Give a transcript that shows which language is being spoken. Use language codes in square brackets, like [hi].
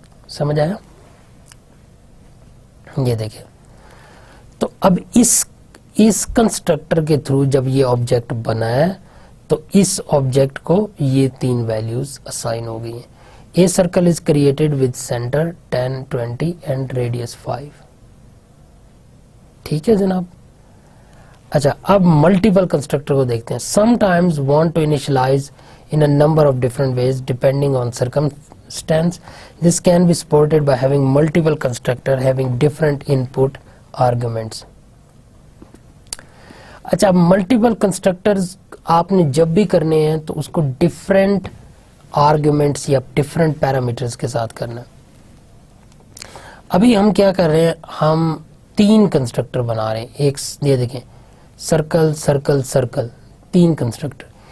[ur] سمجھ آیا؟ یہ دیکھیں تو اب اس کنسٹرکٹر کے تھرو جب یہ آبجیکٹ بنا ہے تو اس آبجیکٹ کو یہ 3 ویلیوز اسائن ہو گئی ہیں. [en] A circle is created with centre 10 20 and radius 5. [ur] ٹھیک ہے جناب. اچھا اب ملٹیپل کنسٹرکٹر کو دیکھتے ہیں. [en] Sometimes want to initialise in a number of different ways depending on circumstance. This can be supported by having multiple constructor having different input arguments. [ur] اچھا multiple constructors آپ نے جب بھی کرنے ہیں تو اس کو ڈفرینٹ آرگومنٹس یا ڈفرینٹ پیرامیٹرز کے ساتھ کرنا. ابھی ہم کیا کر رہے ہیں, ہم 3 کنسٹرکٹر بنا رہے ہیں. ایک یہ دیکھیں سرکل سرکل سرکل 3 کنسٹرکٹر.